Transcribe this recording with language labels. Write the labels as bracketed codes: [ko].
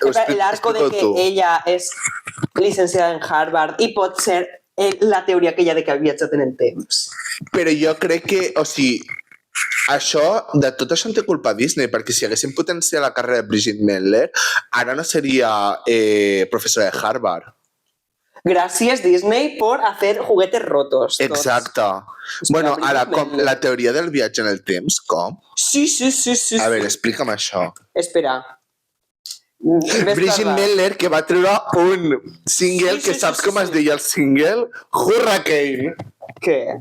[es] El arco de que [ca] ella és licenciada en Harvard i pot ser la teoria aquella de que ha viatjat en el temps. Però jo crec que, o sigui, Això, de tot això en té culpa Disney, perquè si haguessin potenciat la carrera de Bridget Mendler, ara no seria professora de Harvard. [es] Gracias Disney por hacer juguetes rotos. [ca] Exacte. Bueno, ara, com la teoria del viatge en el temps, com? Sí. A veure, explica'm això. Espera. Bridget Mendler, que va treure un single, que saps com es deia el single? Hurricane. Què?